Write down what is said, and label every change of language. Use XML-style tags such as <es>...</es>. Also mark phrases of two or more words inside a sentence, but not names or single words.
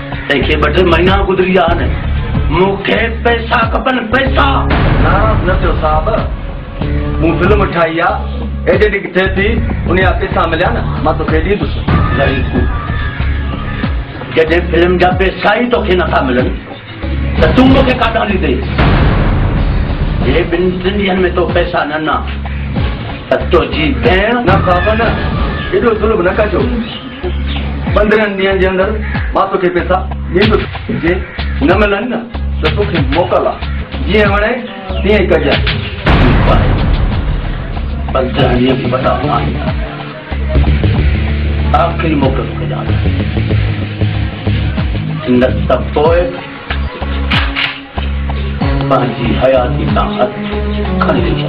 <sd>देखिए बटे महीना गुजरी आने मुखे पैसा खपन पैसा नाराज न थियो साहब मूं फिल्म ठाही आहे एॾे ॾींहुं थिए थी उन जा पैसा मिलिया न मां तोखे ॾींदुसि जॾहिं फिल्म जा पैसा ई तोखे नथा मिलनि त तूं मूंखे काॾां ॾींदे हे ॿिनि टिनि ॾींहंनि में तो पैसा न ना त तुंहिंजी भेण न साहब न एॾो ज़ुल्म न कजो 15 ॾींहंनि जे अंदरि मां तोखे पैसा ॾींदुसि जे न मिलनि न त तोखे मोकल आहे जीअं वणे तीअं ई कजांइ 15 ॾींहं बि वॾा आख़िरी मोकल कजां न त पोइ पंहिंजी हयाती ताक़त खणी ॾिजां</sd>